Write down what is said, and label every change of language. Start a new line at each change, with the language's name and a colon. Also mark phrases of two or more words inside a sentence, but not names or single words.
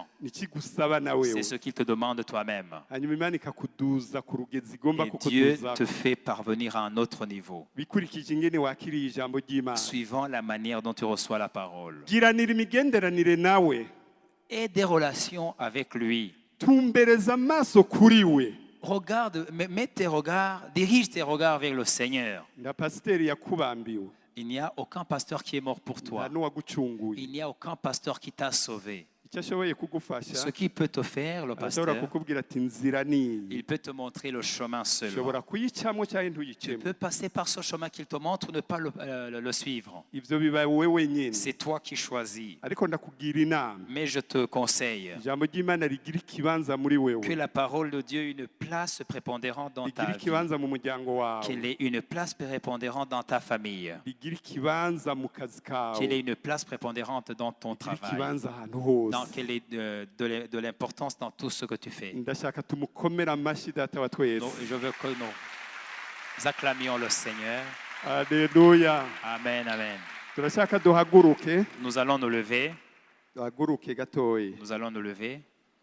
Kinyarwanda: nikigusaba na
French: C'est
Kinyarwanda: wewe,
French: ce qu'il te demande toi-même.
Kinyarwanda: hanyuma Imana ikakuduza ku rugezi igomba
French: Et Dieu
Kinyarwanda: kukuduza
French: te fait parvenir à un autre niveau,
Kinyarwanda: bikurikije ingene wakiriye ijambo ry'Imana.
French: suivant la manière dont tu reçois la parole.
Kinyarwanda: giranira imigenderanire nawe,
French: Et des relations avec lui.
Kinyarwanda: tumbereza amaso kuri we.
French: Regarde, mets tes regards, dirige tes regards vers le Seigneur.
Kinyarwanda: nda pasiteri yakubambiwe,
French: Il n'y a aucun pasteur qui est mort pour
Kinyarwanda: nta
French: toi.
Kinyarwanda: n'uwagucunguye.
French: Il n'y a aucun pasteur qui t'a sauvé.
Kinyarwanda: icyo ashoboye kugufasha
French: Ce qui peut te faire, le
Kinyarwanda: ashobora
French: pasteur,
Kinyarwanda: kukubwira ati inzira ni iyi
French: il peut te montrer le chemin seulement.
Kinyarwanda: ushobora kuyicamo cyangwa
French: Tu
Kinyarwanda: ntuyicemo
French: peux passer par ce chemin qu'il te montre ou ne pas le suivre.
Kinyarwanda: ibyo biba wowe wenyine
French: C'est toi qui choisis.
Kinyarwanda: ariko ndakugira inama
French: Mais je te conseille
Kinyarwanda: ijambo ry'imana rigira ikibanza muri
French: que
Kinyarwanda: wewe
French: la parole de Dieu ait une place prépondérante dans ta
Kinyarwanda: rigira
French: vie,
Kinyarwanda: ikibanza mu muryango wawe
French: qu'elle ait une place prépondérante dans ta famille,
Kinyarwanda: rigira ikibanza mu kazi kawe
French: qu'elle ait une place prépondérante dans ton
Kinyarwanda: rigira
French: travail,
Kinyarwanda: ikibanza ahantu hose
French: qu'elle ait de l'importance dans tout ce que tu fais.
Kinyarwanda: ndashaka tumukomere amashyi data wa twese
French: Donc, je veux que nous acclamions le Seigneur.
Kinyarwanda: aleluya
French: Amen, amen.
Kinyarwanda: turashaka duhaguruke
French: Nous allons nous lever.
Kinyarwanda: duhaguruke gatoya
French: Nous allons nous lever.